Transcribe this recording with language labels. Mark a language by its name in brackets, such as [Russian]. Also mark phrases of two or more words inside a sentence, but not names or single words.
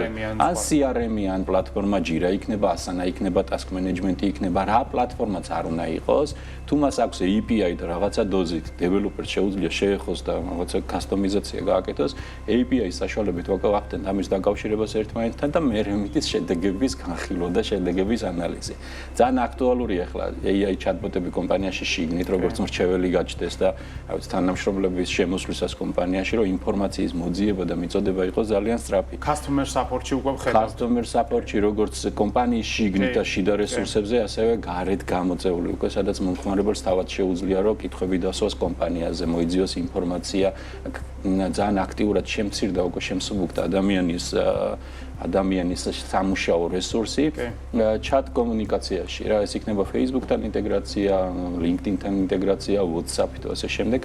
[Georgian] ან CRM-ი, ან პლატფორმა Jira იქნება, Asana იქნება, [English] task management- [Georgian] ი იქნება, რა პლატფორმაც არ უნდა იყოს, თუ მას აქვს API და რაღაცა დოზით, დეველოპერს შეუძლია შეეხოს და რაღაცა კასტომიზაცია გააკეთოს, API-ის საშუალებით ვაკავახდენთ ამის დაკავშირებას ერთმანეთთან და მე მითის შედეგების განხილვა და შედეგების ანალიზი. ძალიან აქტუალურია ახლა [English] AI chatbot- [Georgian] ები კომპანიაში შიგნით, როგორც მრჩეველი გაჩნდეს და რაღაც თანამშრომლების შემოსვლისას კომპანიაში, რომ ინფორმაციის მოძიება და მიწოდება იყოს ძალიან სწრაფი. [English] Customer support- [Georgian] ში უკვე ვხედავთ. [English] Customer support- [Georgian] ში როგორც კომპანიის შიგნით და შიდა რესურსებზე, ასევე გარეთ გამოწეული უკვე, სადაც მომხმარებელს თავად შეუძლია, რომ კითხვები დასვას კომპანიაზე, მოიძიოს ინფორმაცია, ძალიან აქტიურად შემცირდა უკვე შემსუბუქდა ადამიანის სამუშაო რესურსი chat კომუნიკაციაში რა ეს იქნება Facebook-თან ინტეგრაცია, LinkedIn-თან ინტეგრაცია, WhatsApp-ით და ასე შემდეგ.